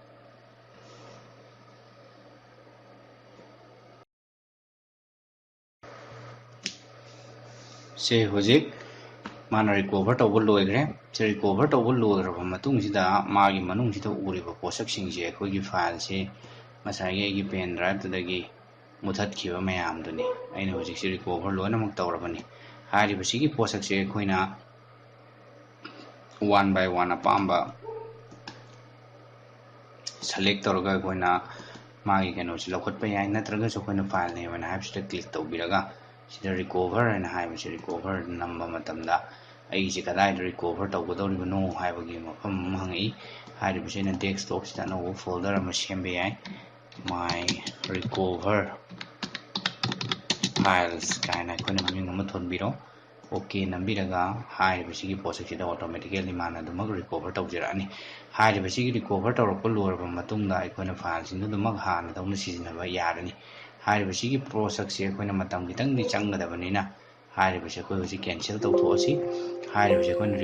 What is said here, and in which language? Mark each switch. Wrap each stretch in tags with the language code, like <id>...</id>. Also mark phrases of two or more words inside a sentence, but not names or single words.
<mni>se hojik mana recover tawbu loigre se recover tawbu loigraba matung sida magi manung sida uriba posak singje akoi gi file se masai gi</mni> <en>pen drive</en> <mni>tadagi muthat khiba mayam duni aina hojik se recover loina mak tawrabani hari basigi posak se akoina</mni> <en>one by one</en> <mni>apamba select tawraga akoina magi keno si lokhatpa yai natraga so akoina file ne wana habsida click tawbiraga sida recover and haiba se recover number matamda ai se kadai recover tawgadoribano haibagi mafam hangi haiba se na desktop sida no folder ama sembe yai</mni> <en>my recover files</en> <mni>kaina akoina maming ama thonbiro okay nambiraga haiba sigi posak sida automatically mana dumak recover tawjirani haiba sigi recover tawrappa lorba matungda akoina file sing dumak hana dawna sizinaba yarani haiba sigi posak se akoina matam kitang di changadabanina haiba se akoi hoji cancel tawthoasi haiba se akoina</mni>